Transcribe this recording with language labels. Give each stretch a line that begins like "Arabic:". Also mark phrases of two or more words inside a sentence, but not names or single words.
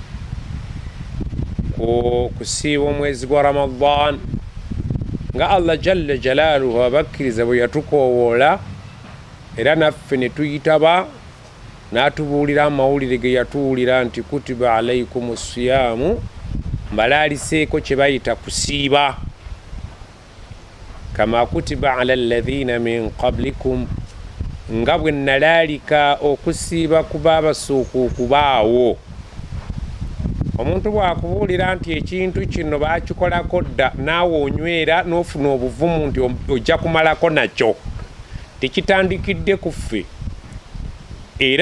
Ganda: kusiiba omwezi gwa Ramadan nga Allah
Arabic: جل جلاله
Ganda: abakkiriza bwe yatukoowoola era naffe ne tuyitaba n'atubuulira amawulire ge yatuwulira nti
Arabic: كتب عليكم الصيام
Ganda: mbalaaliseeko kye bayita kusiiba
Arabic: كما كتب على الذين من قبلكم
Ganda: nga bwe nalaalika okusiiba ku baabasooka okubaawo. Omuntu bw'akubuulira nti ekintu kino baakikolako dda naawe onywera n'ofuna obuvumu nti ojja kumalako nakyo tekitandikidde ku ffe era